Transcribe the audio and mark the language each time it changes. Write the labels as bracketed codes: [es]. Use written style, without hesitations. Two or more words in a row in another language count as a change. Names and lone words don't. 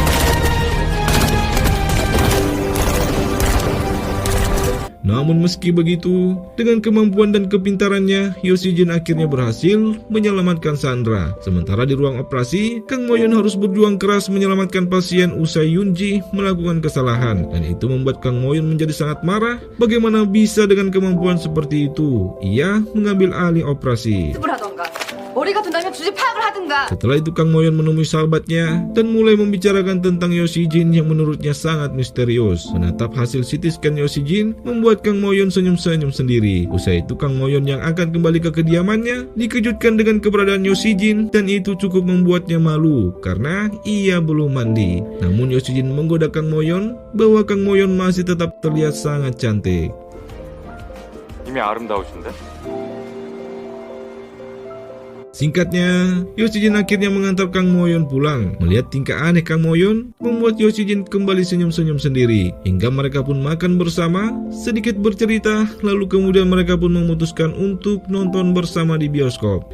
[id] Namun meski begitu, dengan kemampuan dan kepintarannya, Yo Si-jin akhirnya berhasil menyelamatkan Sandra. Sementara di ruang operasi, Kang Mo-yeon harus berjuang keras menyelamatkan pasien usai Yoon-ji melakukan kesalahan. Dan itu membuat Kang Mo-yeon menjadi sangat marah. Bagaimana bisa dengan kemampuan seperti itu? Ia mengambil alih operasi. [ko] 머리가 든다면 주제 파악을 하든가. [id] Setelah itu Kang Mo-yeon menemui sahabatnya dan mulai membicarakan tentang Yo Si-jin yang menurutnya sangat misterius. Menatap hasil [en] CT scan [id] Yo Si-jin membuat Kang Mo-yeon senyum-senyum sendiri. Usai itu Kang Mo-yeon yang akan kembali ke kediamannya dikejutkan dengan keberadaan Yo Si-jin, dan itu cukup membuatnya malu karena ia belum mandi. Namun Yo Si-jin menggoda Kang Mo-yeon bahwa Kang Mo-yeon masih tetap terlihat sangat cantik. [ko] 이미 아름다우신데? [id] Singkatnya, Yo Si-jin akhirnya mengantar Kang Mo-yeon pulang. Melihat tingkah aneh Kang Mo-yeon membuat Yo Si-jin kembali senyum-senyum sendiri. Hingga mereka pun makan bersama, sedikit bercerita, lalu kemudian mereka pun memutuskan untuk nonton bersama di bioskop.